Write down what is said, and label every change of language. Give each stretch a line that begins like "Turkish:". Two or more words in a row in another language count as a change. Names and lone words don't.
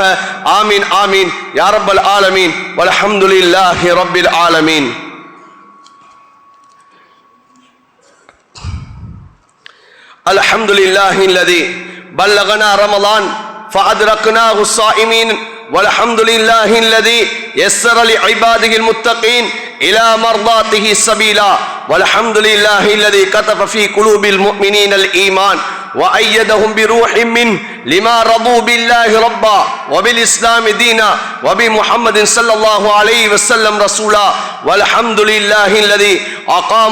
Arabic: آمين آمين يا رب العالمين والحمد لله رب العالمين. الحمد لله الذي بلغنا رمضان فأدركناه صائمين والحمد لله الذي يسر لعباده المتقين إلى مرضاته سبيلا والحمد لله الذي كتب في قلوب المؤمنين الإيمان وأيدهم بروح منه لما رضوا بالله ربا وبالإسلام دينا وبمحمد صلى الله عليه وسلم رسولا والحمد لله الذي أقام